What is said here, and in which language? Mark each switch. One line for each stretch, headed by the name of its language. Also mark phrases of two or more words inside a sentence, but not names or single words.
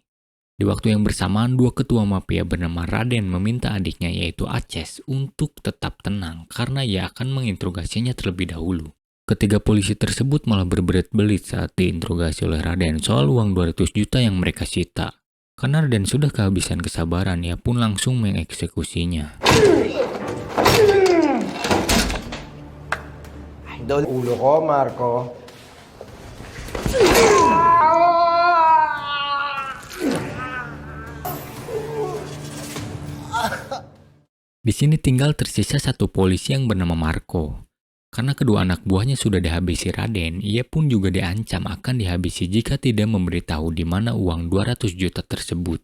Indonesian: Di waktu yang bersamaan, 2 ketua mafia bernama Raden meminta adiknya yaitu Aces untuk tetap tenang karena ia akan menginterogasinya terlebih dahulu. Ketiga polisi tersebut malah berbelit-belit saat diinterogasi oleh Raden soal uang 200 juta yang mereka sita. Karena Raden sudah kehabisan kesabaran, ia pun langsung mengeksekusinya.
Filipino: Idol ulo ko, Marco.
Indonesian: Di sini tinggal tersisa 1 polisi yang bernama Marco. Karena kedua anak buahnya sudah dihabisi Raden, ia pun juga diancam akan dihabisi jika tidak memberitahu di mana uang 200 juta tersebut.